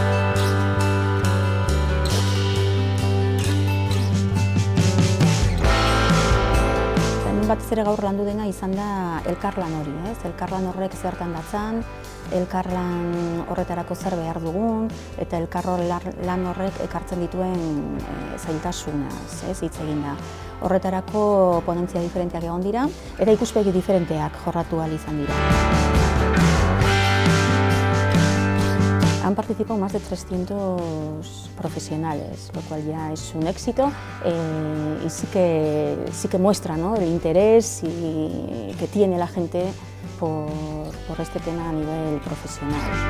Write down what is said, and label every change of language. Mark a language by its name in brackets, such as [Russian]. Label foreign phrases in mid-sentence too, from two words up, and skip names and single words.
[Basque] Batez ere gaur landu dena izan da elkarlan hori, elkarlan horrek zertan datzan, elkarlan horretarako zer behar dugun, eta elkarlan horrek ekartzen dituen zailtasunaz hitz egin da. Horretarako ponentzia diferenteak egon dira, eta ikuspegi diferenteak jorratu ahal izan dira. [Spanish] Han participado más de 300 profesionales, lo cual ya es un éxito y sí que muestra, ¿no?, el interés que tiene la gente por este tema a nivel profesional.